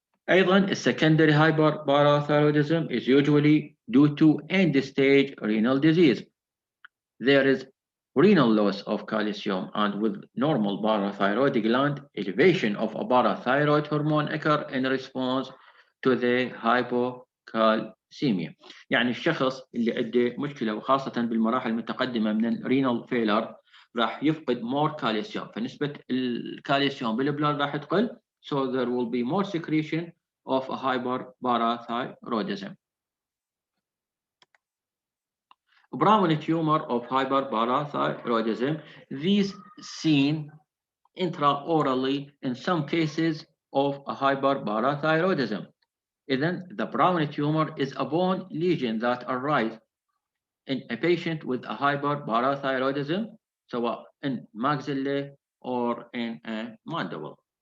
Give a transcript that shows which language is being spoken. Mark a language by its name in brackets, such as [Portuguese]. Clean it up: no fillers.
[English] أيضا secondary hyperparathyroidism is usually due to end-stage renal disease. There is renal loss of calcium, and with normal parathyroid gland, elevation of a parathyroid hormone occur in response to the hypocalcemia. [Arabic] يعني الشخص اللي عنده مشكلة وخاصة بالمراحل المتقدمة من الرينال فيلر راح يفقد [English] more calcium، [Arabic] فنسبة الكالسيوم بالبلاد راح تقل، [English] so there will be more secretion of a hyperparathyroidism. Brown tumor of hyperparathyroidism, these seen intraorally in some cases of a hyperparathyroidism. Then the brown tumor is a bone lesion that arises in a patient with a hyperparathyroidism, سواء in maxilla or in a mandible.